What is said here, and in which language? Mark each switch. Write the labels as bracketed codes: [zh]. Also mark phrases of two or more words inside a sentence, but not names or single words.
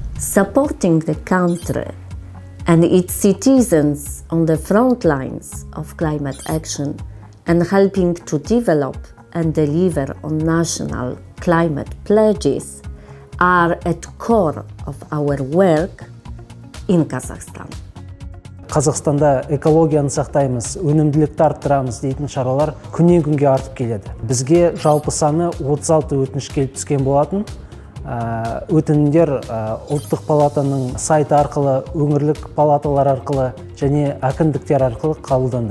[en] supporting the country and its citizens on the front lines of climate action and helping to develop and deliver on national climate pledges are at core of our work in Kazakhstan. [kk] Қазақстанда экологияны сақтаймыз, өнімділікті арттырамыз дейтін шаралар күннен күнге артып келеді. Бізге жалпы саны 36 өтініш келіп түскен болатын. Өтінімдер ұлттық палатаның сайты арқылы, өңірлік палаталар арқылы және әкімдіктер арқылы қабылданды.